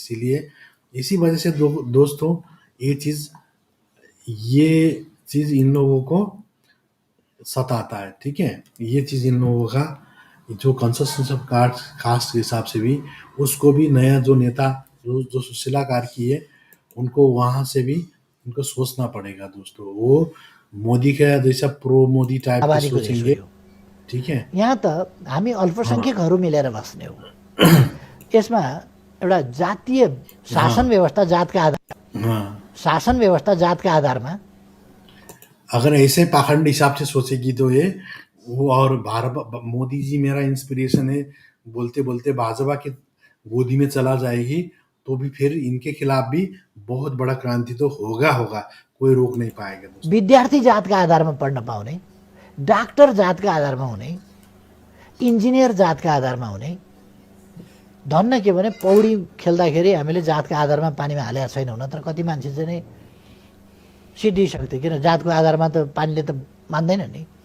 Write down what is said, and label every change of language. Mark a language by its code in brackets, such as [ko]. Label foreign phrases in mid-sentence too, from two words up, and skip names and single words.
[hi] इसीलिए इसी वजह से दोस्तों ये चीज़ इन लोगों को सताता है, ठीक है। ये चीज़ इन लोगों का जो [en] consensus of caste [hi] के हिसाब से भी उसको भी नया जो नेता जो सुशीला कार्की है उनको वहाँ से भी उनको सोचना पड़ेगा दोस्तों। वो मोदी का जैसा प्रो मोदी टाइप के [ne] आबादीको देश हो [hi] सोचेंगे, [ne] यो। [hi] ठीक है। [ne] यहाँ त हामी अल्पसङ्ख्यकहरू मिलेर बस्ने हो। यसमा एउटा जातीय शासन व्यवस्था जातका आधार [hi] हाँ, [ne] शासन व्यवस्था जातका आधारमा [hi] अगर ऐसे पाखंड हिसाब से सोचेगी तो ये वो और मोदी जी मेरा इंस्पिरेशन है बोलते बोलते भाजपा के गोदी में चला जाएगी तो भी फिर इनके खिलाफ भी बहुत बड़ा क्रांति तो होगा, कोई रोक नहीं पाएगा दोस्तों। [ne] विद्यार्थी जातका आधारमा पढ्न पाउने, डाक्टर जातका आधारमा हुने, इन्जिनियर जातका आधारमा हुने, धन्न के भने पौडी खेल्दाखेरि हामीले जातका आधारमा पानीमा हालेका छैनौँ, नत्र कति मान्छे चाहिँ नै सिद्धिसक्थ्यो, किन जातको आधारमा त पानीले त मान्दैन नि।